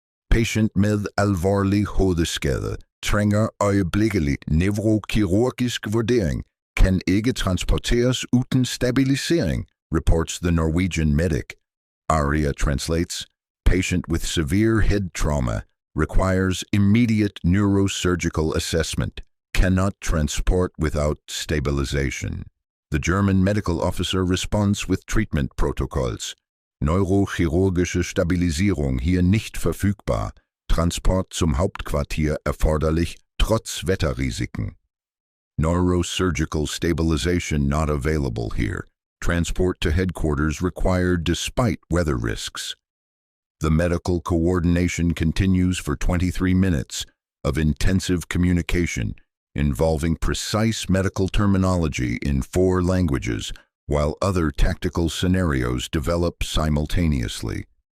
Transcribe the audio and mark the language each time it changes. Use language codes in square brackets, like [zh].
[da] Patient med alvorlig hovedskade trænger øjeblikkelig neurokirurgisk vurdering, kan ikke transporteres uden stabilisering, [en] reports the Norwegian medic. Aria translates, patient with severe head trauma requires immediate neurosurgical assessment, cannot transport without stabilization. The German medical officer responds with treatment protocols. [de] Neurochirurgische Stabilisierung hier nicht verfügbar. Transport zum Hauptquartier erforderlich, trotz Wetterrisiken. [en] Neurosurgical stabilization not available here. Transport to headquarters required despite weather risks. The medical coordination continues for 23 minutes of intensive communication involving precise medical terminology in 4 languages, while other tactical scenarios develop simultaneously.